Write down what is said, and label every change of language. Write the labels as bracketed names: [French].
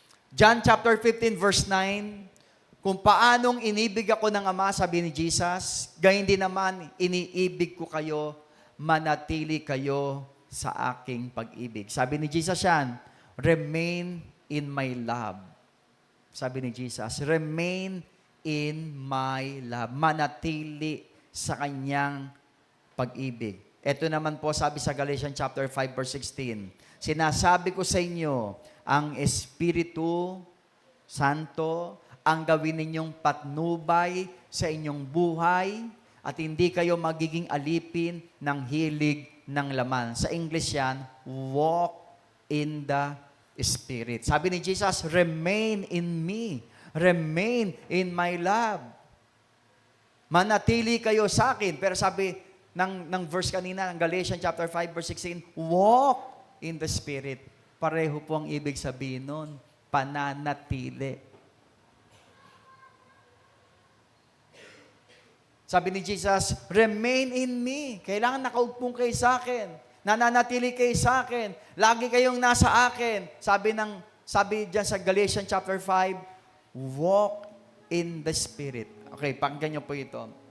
[Filipino] John chapter 15 verse 9, kung paanong inibig ako ng Ama, sabi ni Jesus, gayon din naman, iniibig ko kayo, manatili kayo sa aking pag-ibig. Sabi ni Jesus yan, [English] remain in my love. [Filipino] Sabi ni Jesus, [English] remain in my love. [Filipino] Manatili sa kanyang pag-ibig. Ito naman po sabi sa Galatians chapter 5 verse 16, sinasabi ko sa inyo, ang Espiritu Santo ang gawin ninyong patnubay sa inyong buhay at hindi kayo magiging alipin ng hilig ng laman. Sa English yan, [English] walk in the Spirit. [Filipino] Sabi ni Jesus, [English] remain in me. Remain in my love. [Filipino] Manatili kayo sa akin. Pero sabi ng verse kanina, ng Galatians chapter 5 verse 16, [English] walk in the Spirit. [Filipino] Pareho po ang ibig sabihin nun, pananatili. Sabi ni Jesus, [English] remain in me. [Filipino] Kailangan nakaugpong kayo sa akin. Nananatili kayo sa akin. Lagi kayong nasa akin. Sabi diyan sa Galatians chapter 5, [English] walk in the Spirit. [Filipino] Okay, pakinggan niyo po ito.